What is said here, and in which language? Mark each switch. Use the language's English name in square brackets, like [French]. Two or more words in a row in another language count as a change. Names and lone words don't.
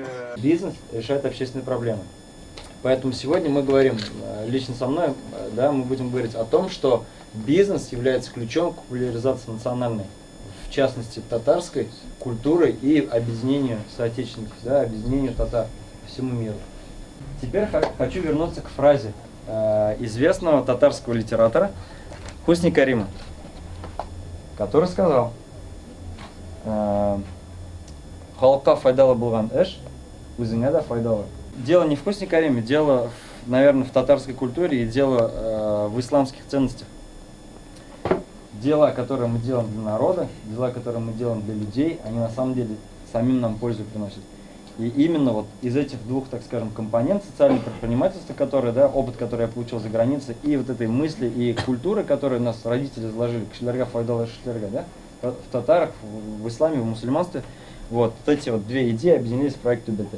[Russian] бизнес решает общественные проблемы. Поэтому сегодня мы говорим, лично со мной, да, мы будем говорить о том, что бизнес является ключом к популяризации национальной, в частности татарской культуры и объединению соотечественников, да, объединению татар по всему миру. Теперь хочу вернуться к фразе известного татарского литератора Хусни Карима, который сказал: [Tatar] «Халка файдала булган эш, үзеңә дә файдалы». [Russian] Дело не в Хусни Кариме, дело, наверное, в татарской культуре и дело в исламских ценностях. Дела, которые мы делаем для народа, дела, которые мы делаем для людей, они на самом деле самим нам пользу приносят. И именно вот из этих двух, так скажем, компонент социального предпринимательства, который, да, опыт, который я получил за границей, и вот этой мысли и культуры, которые нас родители заложили, [Tatar] кшилярга файдала шишлярга, [Russian] да, в татарах, в исламе, в мусульманстве, вот эти вот две идеи объединились в проект ТУБТ.